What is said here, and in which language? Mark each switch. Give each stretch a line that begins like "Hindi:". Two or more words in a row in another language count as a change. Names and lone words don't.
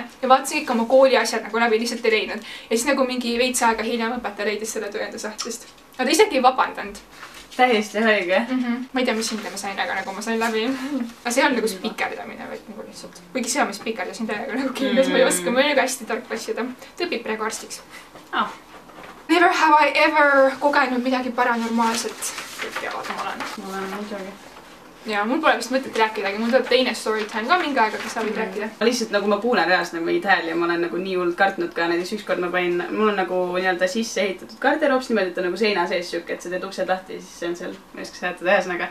Estonian: Ja vaatasin ikka oma kooli asjad nagu läbi, lihtsalt ei leidnud. Ja siis nagu mingi veits aega hiljem õpetaja leidis selle töö enda sahtlist. Aga ta isegi ei vabandanud. Täiesti haige. Ma ei tea, mis hinde ma sain, aga nagu ma sain läbi. Aga see on nagu spikerdamine, vaid nagu lihtsalt. Kuigi see on, ma spikerdasin täiega nagu kindlas, ma ei oska, ma olen nagu hästi tark klassida. Ta õpib praegu arstiks.
English: Never have I ever
Estonian: kogenud midagi paranormaalset. Kõik teavad, ma olen. Ma olen muidugi. Ja mul pole vist mõtet rääkidagi, mul tuleb teine storytime ka mingi aega, kas sa võid rääkida? Lihtsalt nagu ma kuulen reaalselt nagu mingid hääli ja ma olen nagu nii hullult kartnud ka, näiteks ükskord ma panin, mul on nagu nii-öelda sisse ehitatud garderoops niimoodi, et on nagu seina sees siuke, et sa teed uksed lahti ja siis see on seal, ma ei oska seletada ühesõnaga.